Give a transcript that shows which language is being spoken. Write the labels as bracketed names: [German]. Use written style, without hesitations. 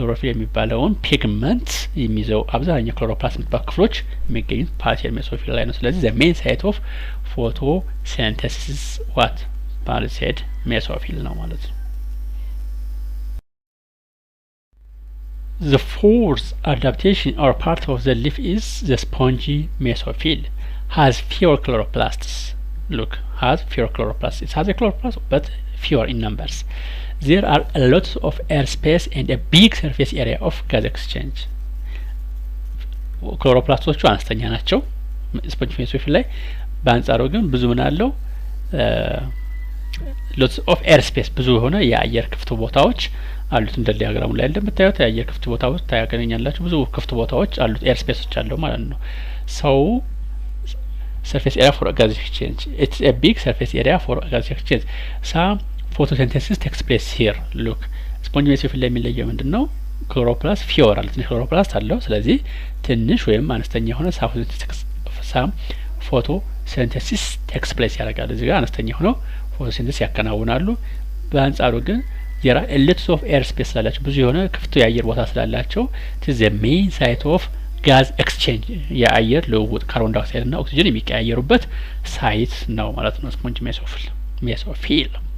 [Amharic] የሚባለውን ፒግመንት የሚይዘው አብዛኛው ክሎሮፕላስት የሚባሉ ክፍሎች የሚገኙት ፓሊሴድ ሜሶፊል ላይ ነው። ስለዚህ ዘ ሜን ሳይት ኦፍ ፎቶሲንተሲስ ዋት ፓሊሴድ ሜሶፊል ነው ማለት ነው። [English] The fourth adaptation or part of the leaf is the spongy mesophyll has fewer chloroplasts. Look, has fewer chloroplasts. It has a chloroplast but fewer in numbers. There are a lot of air space and a big surface area of gas exchange. [Amharic] ክሎሮፕላስቶቹ አነስተኛ ናቸው ስፖንጅ ሜሶፊል ላይ። በአንጻሩ ግን ብዙ ምን አለው? [English] lots of air space [Amharic] ብዙ የሆነ የአየር ክፍት ቦታዎች አሉት። እንደ ዲያግራሙ ላይ እንደምታዩት የአየር ክፍት ቦታዎች ታያገኛላችሁ። ብዙ ክፍት ቦታዎች አሉት፣ ኤር ስፔሶች አለው ማለት ነው። ሰው [English] surface area for gas exchange. It's a big surface area for gas exchange. Some photosynthesis takes place here. Look, [Amharic] ስፖንጅ ሜሶፊል ላይ የሚለየው ምንድነው? ክሎሮፕላስት ፊዮር አለ፣ ትንሽ ክሎሮፕላስት አለው። ስለዚህ ትንሽ ወይም አነስተኛ የሆነ ሳም ፎቶሲንተሲስ ቴክስ ፕሌስ ያደርጋል። እዚህ ጋር አነስተኛ ሆነው ፎቶሲንተሲስ ያከናውናሉ። በአንጻሩ ግን [English] lots of air space [Amharic] ስላላቸው ብዙ የሆነ ክፍት የአየር ቦታ ስላላቸው [English] the main site of gas exchange [Amharic] የአየር ልውውጥ ካርቦን ዳይኦክሳይድ እና ኦክሲጅን የሚቀያየሩበት ሳይት ነው ማለት ነው ስፖንጅ ሜሶፊል።